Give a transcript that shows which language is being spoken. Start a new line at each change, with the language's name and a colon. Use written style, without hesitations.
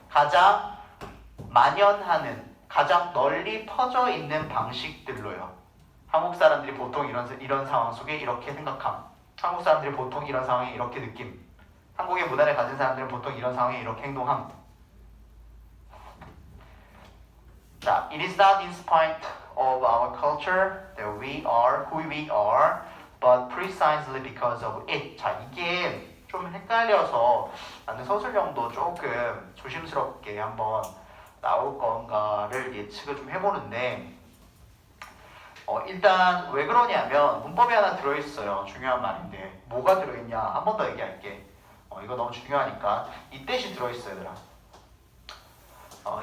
Korean: 가장 만연하는, 가장 널리 퍼져 있는 방식들로요. 한국 사람들이 보통 이런 상황 속에 이렇게 생각함. 한국 사람들이 보통 이런 상황에 이렇게 느낌. 한국의 문화를 가진 사람들은 보통 이런 상황에 이렇게 행동함. 자,
English: it is not in spite of our culture that we are who we are, but precisely because of it.
Korean: 자, 이게 좀 헷갈려서 나는 서술형도 조금 조심스럽게 한번 나올 건가를 예측을 좀 해보는데 일단 왜 그러냐면 문법이 하나 들어있어요. 중요한 말인데 뭐가 들어있냐 한 번 더 얘기할게. 이거 너무 중요하니까 이 뜻이 들어있어요 얘들아.